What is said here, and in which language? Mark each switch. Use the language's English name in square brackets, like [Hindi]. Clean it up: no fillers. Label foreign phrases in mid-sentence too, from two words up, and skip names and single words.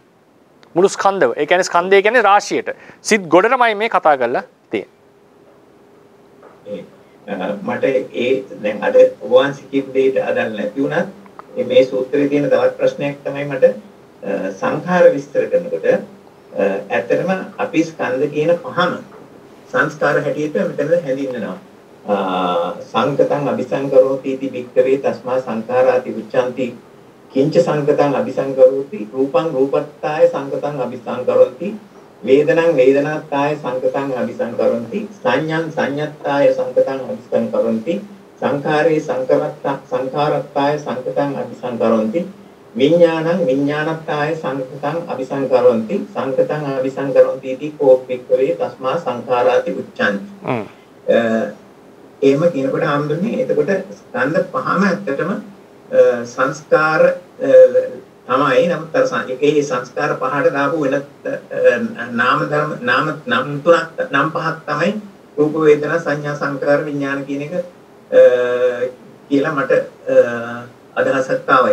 [Sinhala] මුළු ස්කන්ධව. ඒ කියන්නේ ස්කන්ධය කියන්නේ රාශියට. සිත් ගොඩටමයි මේ කතා කරලා තියෙන්නේ. මට ඒ දැන් අද වහන්සේ කිව් දෙයට අදාළ නැති වුණත් මේ සූත්‍රයේ තියෙන තවත් ප්‍රශ්නයක් තමයි මට සංඛාර විස්තර කරනකොට ඇත්තටම අපි ස්කන්ධ කියන පහම සංස්කාර හැටියට මෙතන හැඳින්වෙනවා. [Pali] සංකතං අபிසංකරෝති इति භික්ඛවේ තස්මා සංඛාරාති උච්ඡanti කිංච සංකතං අபிසංකරෝති රූපං රූපත්තාය සංකතං අபிසංකරෝති වේදනං වේදනාත්තාය සංකතං අபிසංකරෝති සංඥං සංඤත්තාය සංකතං අபிසංකරෝති සංඛාරේ සංඛාරත්තාය සංකතං අபிසංකරෝති විඥානං විඥානත්තාය සංකතං අபிසංකරෝති සංකතං අபிසංකරෝති इति කෝ භික්ඛවේ තස්මා සංඛාරාති උච්ඡanti. [Sinhala] එහෙම කියනකොට හම්බුනේ එතකොට ස්කන්ධ පහම ඇත්තටම සංස්කාර තමයි නමුත් අර ඒකේ සංස්කාර පහට දාපු වෙන නාම ධර්ම නම් තුනක් නම් පහක් තමයි රූප වේදනා සංඥා සංකාර විඥාන කියන එක කියලා මට අදහසක් ආවා.